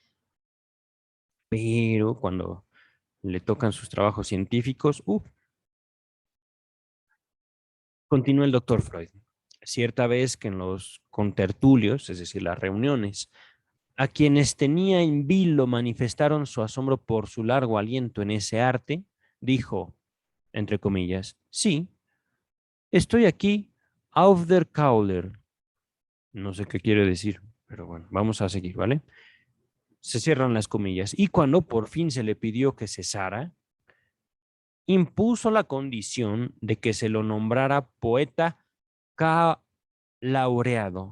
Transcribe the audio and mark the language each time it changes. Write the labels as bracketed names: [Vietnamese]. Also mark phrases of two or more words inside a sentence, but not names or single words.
[Spanish] Pero cuando le tocan sus trabajos científicos, continúa el doctor Freud. Cierta vez que en los contertulios, es decir, las reuniones, a quienes tenía en vilo manifestaron su asombro por su largo aliento en ese arte, dijo, entre comillas, sí, estoy aquí, [German] auf der Kauler. [Spanish] No sé qué quiere decir, pero bueno, vamos a seguir, ¿vale? Se cierran las comillas. Y cuando por fin se le pidió que cesara, impuso la condición de que se lo nombrara poeta laureado.